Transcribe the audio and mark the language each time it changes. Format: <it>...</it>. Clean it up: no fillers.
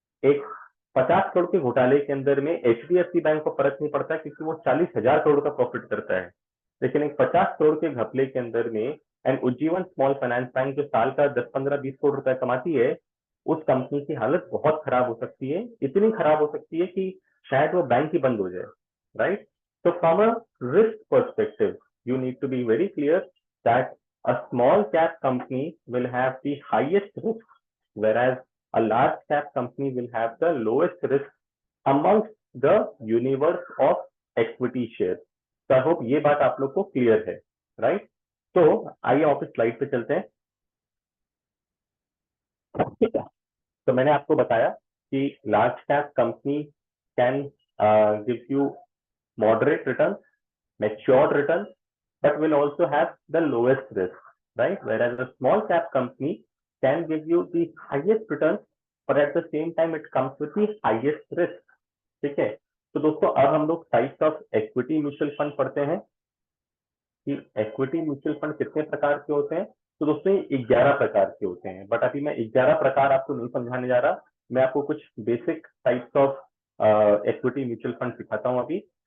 <hi>एक 50 करोड़ के घोटाले के अंदर में एचडीएफसी बैंक को फर्क नहीं पड़ता क्योंकि वो 40,000 करोड़ का प्रॉफिट करता है, लेकिन एक 50 करोड़ के घपले के अंदर में and Ujjivan small finance bank जो साल का 10-15-20 करोड़ रुपए कमाती है, उस कंपनी की हालत बहुत खराब हो सकती है, इतनी खराब हो सकती है कि शायद वो बैंक ही बंद हो जाए, राइट?</hi> <en>तो from a risk perspective you need to be very clear that a small cap company will have the highest risk, whereas a large cap company will have the lowest risk amongst the universe of equity shares. So I hope</en> <hi>ये बात आप लोग को clear है, right? तो आइए office slide पे चलते हैं। तो मैंने आपको बताया कि</hi> <en>Large cap company can give you moderate returns, matured returns, but will also have the lowest risk, right? Whereas a small cap company can give you the highest returns, but at the same time it comes with the highest risk.</en> <hi>ठीक है? तो दोस्तों अब हम लोग types of equity mutual fund पढ़ते हैं कि इक्विटी म्यूचुअल फंड कितने प्रकार के होते हैं। तो दोस्तों ये 11 प्रकार के होते हैं, बट अभी मैं 11 प्रकार आपको नहीं समझाने जा रहा, मैं आपको कुछ basic types of equity mutual fund सिखाता हूँ अभी।</hi>